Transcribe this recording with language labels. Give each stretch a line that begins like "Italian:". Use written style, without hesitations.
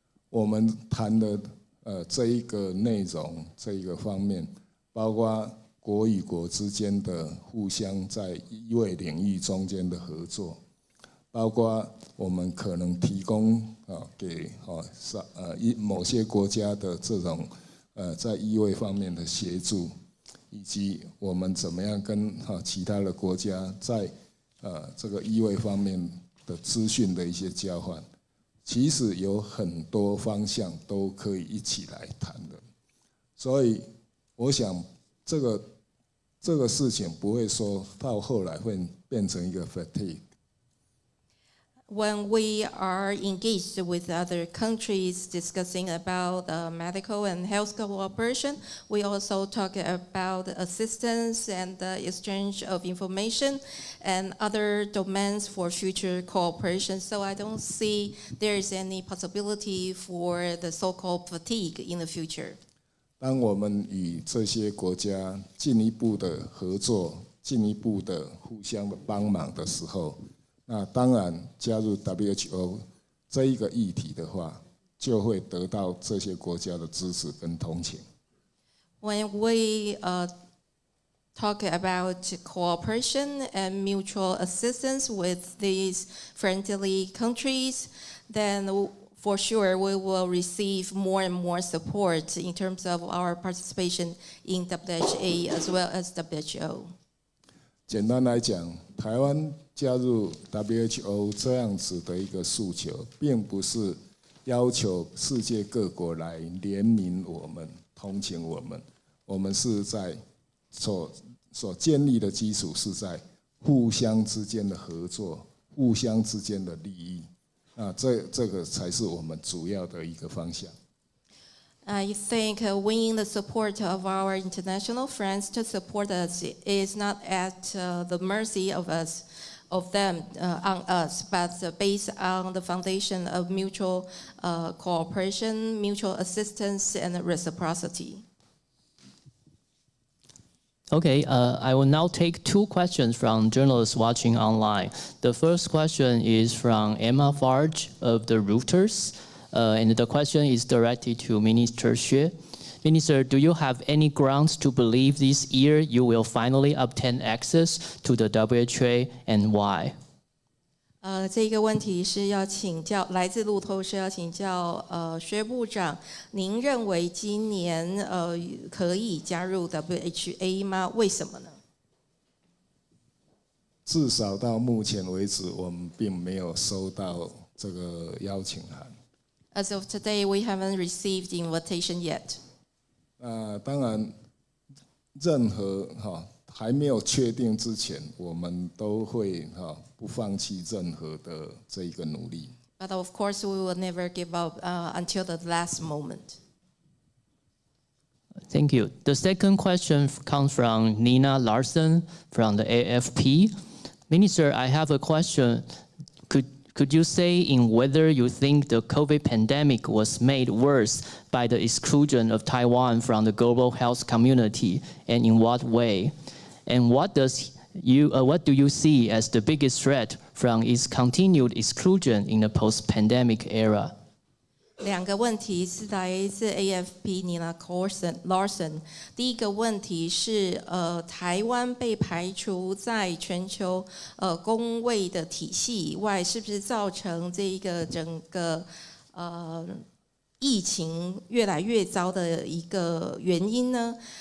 Chinese: 我们谈的这一个内容，这一个方面，包括国与国之间的互相在医卫领域中间的合作。包括我们可能提供给某些国家的这种在医卫方面的协助，以及我们怎么样跟其他的国家在这个医卫方面的资讯的一些交换，其实有很多方向都可以一起来谈的。所以我想这个事情不会说到后来会变成一个 fatigue。
English: when we are engaged with other countries discussing about medical and health cooperation, we also talk about assistance and the exchange of information and other domains for future cooperation. So I don't see there is any possibility for the so-called fatigue in the future.
Chinese: 当我们与这些国家进一步的合作、进一步的互相的帮忙的时候，那当然加入 WHO 这一个议题的话，就会得到这些国家的支持跟同情。
English: When we talk about cooperation and mutual assistance with these friendly countries, then for sure we will receive more and more support in terms of our participation in WHA as well as WHO.
Chinese: 简单来讲，台湾加入 WHO 这样子的一个诉求，并不是要求世界各国来怜悯我们、同情我们，我们是在所建立的基础是在互相之间的合作、互相之间的利益，这个才是我们主要的一个方向。
English: I think winning the support of our international friends to support us is not at the mercy of them on us, but based on the foundation of mutual cooperation, mutual assistance, and reciprocity. Okay, I will now take two questions from journalists watching online. The first question is from Emma Farge of the Reuters. And the question is directed to Minister Xue. Minister, do you have any grounds to believe this year you will finally obtain access to the WHA and why?
Chinese: 这个问题是要请教来自路透社，要请教薛部长，您认为今年可以加入 WHA 吗？为什么呢？至少到目前为止，我们并没有收到这个邀请函。
English: As of today, we haven't received the invitation yet.
Chinese: 当然，任何还没有确定之前，我们都会不放弃任何的这一个努力。
English: But of course, we will never give up until the last moment. Thank you. The second question comes from Nina Larson from the AFP. Minister, I have a question. Could you say in whether you think the COVID pandemic was made worse by the exclusion of Taiwan from the global health community, and in what way? And what do you see as the biggest threat from its continued exclusion in the post-pandemic era?
Chinese: 两个问题是来自 AFP Nina Larson。第一个问题是，台湾被排除在全球公卫的体系以外，是不是造成这一个整个疫情越来越糟的一个原因呢？